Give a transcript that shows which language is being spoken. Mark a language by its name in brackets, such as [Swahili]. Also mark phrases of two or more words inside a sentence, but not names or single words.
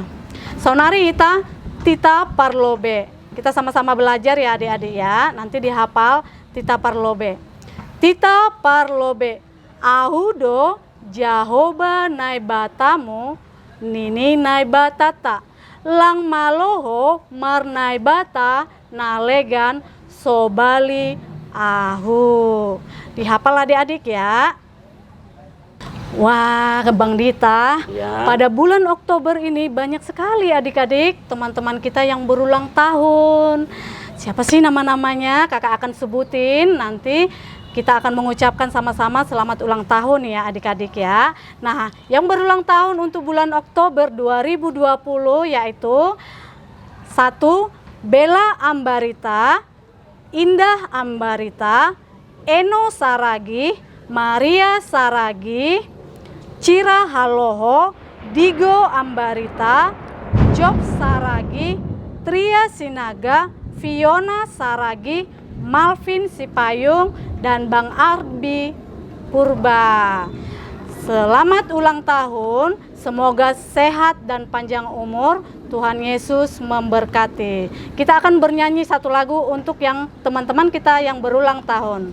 [Batak Simalungun] Saunari ita tita parlobe. [Indonesian] Kita sama-sama belajar ya adik-adik ya. Nanti dihafal [Batak Simalungun] tita parlobe. Tita parlobe. Ahudo Jahoba naibatamu nini naibatata. Lang maloho mar naibata nalegan sobali ahu. [Indonesian] Dihafal adik-adik ya. Wah, Bang Dita, Ya. pada bulan Oktober ini banyak sekali adik-adik, teman-teman kita yang berulang tahun. Siapa sih nama-namanya? Kakak akan sebutin, nanti kita akan mengucapkan sama-sama selamat ulang tahun ya adik-adik ya. Nah, yang berulang tahun untuk bulan Oktober 2020 yaitu 1. Bella Ambarita, Indah Ambarita, Eno Saragi, Maria Saragi, Cira Haloho, Digo Ambarita, Job Saragi, Tria Sinaga, Fiona Saragi, Malvin Sipayung, dan Bang Arbi Purba. Selamat ulang tahun, semoga sehat dan panjang umur. Tuhan Yesus memberkati. Kita akan bernyanyi satu lagu untuk yang teman-teman kita yang berulang tahun.